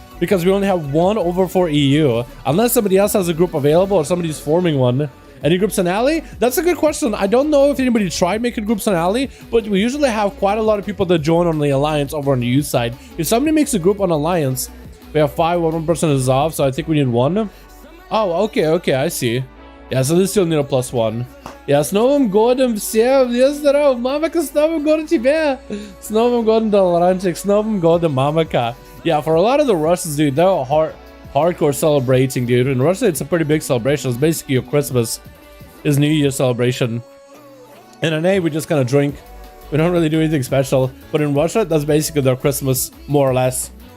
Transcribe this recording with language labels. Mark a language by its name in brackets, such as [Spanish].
[English] Because we only have 1 over for EU. Unless somebody else has a group available or somebody's forming one. Any groups on Alley? That's a good question. I don't know if anybody tried making groups on Alley, but we usually have quite a lot of people that join on the Alliance over on the U side. If somebody makes a group on Alliance, we have 5, 1 person is off, so I think we need 1. Oh, okay, I see. Yeah, so they still need a +1. [Russian] Ja, s Novym Godem всем, я здоров, мамака, с Новым годом тебя! С Новым годом, Dalaranчик, с Новым годом, мамака. [English] Yeah, for a lot of the Russians, dude, they're hardcore celebrating, dude. In Russia, it's a pretty big celebration. It's basically your Christmas. It's New Year celebration. In NA, we just kind of drink. We don't really do anything special. But in Russia, that's basically their Christmas, more or less.